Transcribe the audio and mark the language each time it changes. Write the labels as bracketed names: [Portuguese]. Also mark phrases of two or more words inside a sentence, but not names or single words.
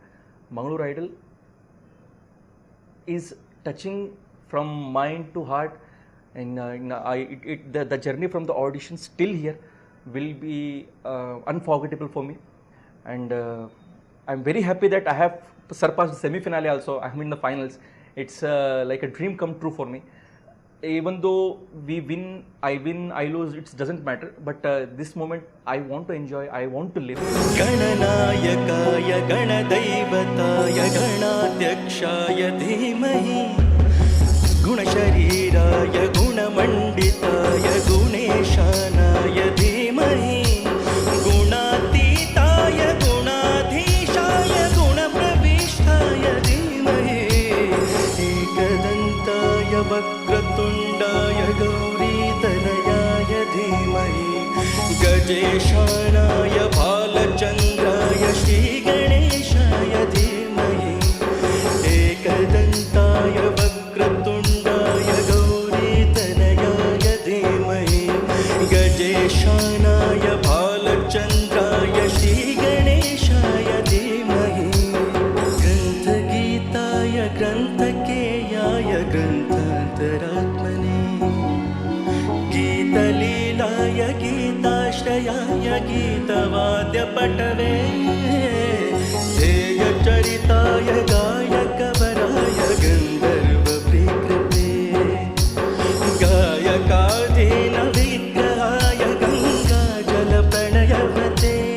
[English] Mangalore Idol is touching from mind to heart, and the journey from the auditions till here will be unforgettable for me, and I'm very happy that I have surpassed the semi-finale also. I'm in the finals. It's like a dream come true for me. Even though I win, I lose, it doesn't matter, but this moment I want to enjoy, I want to live. [Sanskrit] ಗಣನಾಯಕಾಯ ಗಣದೈವತಾಯ ಗಣಾಧ್ಯಕ್ಷಾಯ ಧೀಮಹಿ ಗುಣಶರೀರಾಯ ಗುಣಮಂಡಿತಾಯ ಗುಣೇಶಾನಾಯ ಧೀಮಹಿ ಗುಣಾತೀತಾಯ ಗುಣಾಧೀಶಾಯ ಗುಣಪ್ರವಿಷ್ಟಾಯ ಧೀಮಹಿ ಏಕದಂತಾಯ ವಕ್ರತುಂಡಾಯ ಗೌರೀತನಯಾಯ ಧೀಮಹಿ ಗಜೇಶಾನಾಯ ಬಾಲಚಂದ್ರಾಯ ಶ್ರೀಗಣೇಶಾಯ ಧೀಮಹಿ ಏಕದಂತಾಯ ವಕ್ರತುಂಡಾಯ ಗೌರೀತನಯಾಯ ಧೀಮಹಿ ಗಜೇಶಾನಾಯ ಬಾಲಚಂದ್ರಾಯ ಶ್ರೀಗಣೇಶಾಯ ಧೀಮಹಿ ಗ್ರಂಥಗೀತಾಯ ಗ್ರಂಥಕೇಯಾಯ ಗ್ರಂಥಾಂತರಾತ್ಮನೇ ಗೀತಲೀಲಾಯ ಗೀತಾಶ್ರಯಾಯ ಗೀತವಾದ್ಯಪಟವೇ ಧ್ಯೇಯಚರಿತಾಯ ಗಾಯಕವರಾಯ ಗಂಧರ್ವ ಪ್ರೀಕೃತೆ ಗಾಯಕಾಧೀನ ವಿಗ್ರಹಾಯ ಗಂಗಾಜಲ ಪ್ರಣಯವತೆ